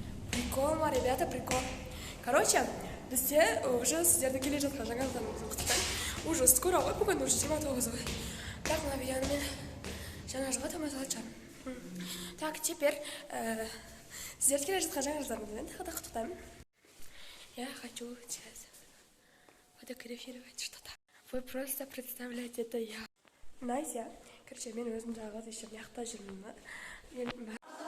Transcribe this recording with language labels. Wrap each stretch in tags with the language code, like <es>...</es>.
<ru>Прикол, ребята, прикол. Короче,</ru> <kk>бізде уже сіздерді келе жатқан жаңа жылдарыңызды құттықтаймын.</kk> <ru>Уже скоро</ru> <kk>ғой, бүгін уже 29 ғой. Так, мына видеоны мен жаңа жылға тамашалап жатырмын.</kk> <ru>Так, теперь</ru> <kk>сіздерді келе жатқан жаңа жылдарыңызбен тағы да құттықтаймын.</kk> <ru>Я хочу сейчас фотографировать что-то. Вы просто представляете, это я. Найся.</ru> <kk>Короче, мен өзім жағы еще мияқта жүрмін.</kk>